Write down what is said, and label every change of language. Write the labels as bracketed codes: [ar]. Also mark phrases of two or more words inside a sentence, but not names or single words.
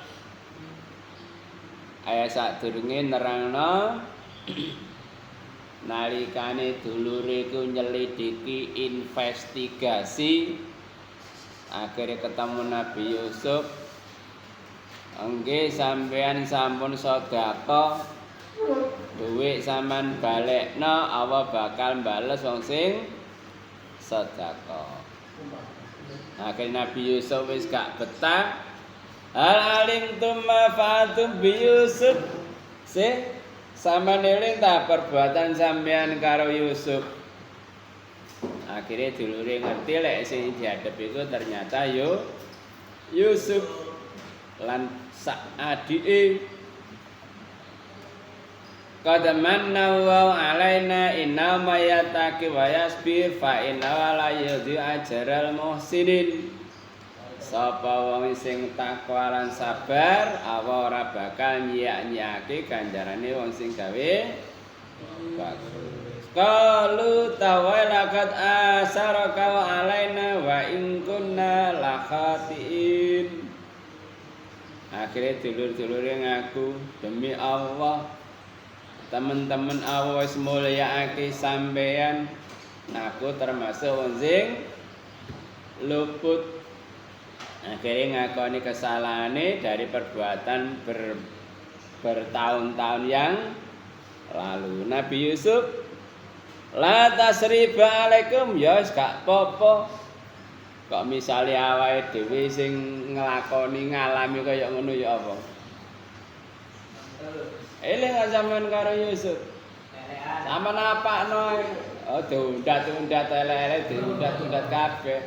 [jv] Ayat sadurunge nerangno nalikane dulure ku nyelidiki investigasi akhirnya ketemu Nabi Yusuf. Nggih sampean sampun sedekah duit sampean balekno apa bakal bales wong sing sedekah. Akhirnya Nabi Yusuf wis gak betah. [ar] هل علمتم ما فعلتم بيوسف. [jv] Sampeyan eling ta perbuatan sampean karo Yusuf. Akhirnya dulure ngerti lek sing dihadep iku ternyata Yusuf lan sak adike. [ar] قد منّ وعلينا إنّ ما يتقِ ويصبر فإنّ لا يضيع أجر المحسنين. [jv] Sapa wong sing takwa lan sabar apa ora bakal nyiak-nyiake ganjarane wong sing gawe bagus. [ar] قالوا تالله لقد آثرك وعلينا وإن كنا لخاطئين. [jv] Akhirnya dulur-dulure ngaku demi Allah teman-teman Allah wis mulyaake sampeyan, aku termasuk wong sing luput. Akhirnya ngakoni kesalahane [id] dari perbuatan bertahun-tahun yang lalu. [jv] Nabi Yusuf, [ar] لا تثريب عليكم, [jv] ya wis gak apa-apa. Kok misale awake dhewe sing nglakoni ngalami kaya ngono ya apa? Eling sampean karo Yusuf. Sampeyan apakno? Oh, diundat-undat elek-elek, diundat-undat kabeh.